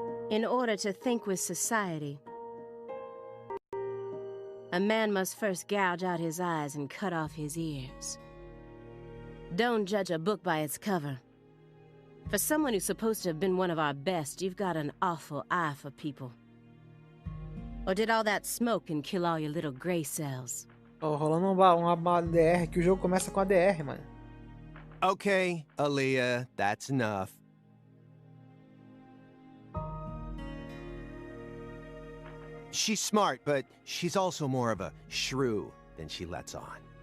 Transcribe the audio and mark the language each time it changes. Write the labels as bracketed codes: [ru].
[en] In order to think with society, a man must first gouge out his eyes and cut off his ears. Don't judge a book by its cover. For someone who's supposed to have been one of our best, you've got an awful eye for people. Or did all that smoke and kill all your little gray cells? [pt] Ó, rolando uma DR, que o jogo começa com a DR, mano. [en] Okay, Aaliyah, that's enough. She's smart, but she's also more of a shrew than she lets on.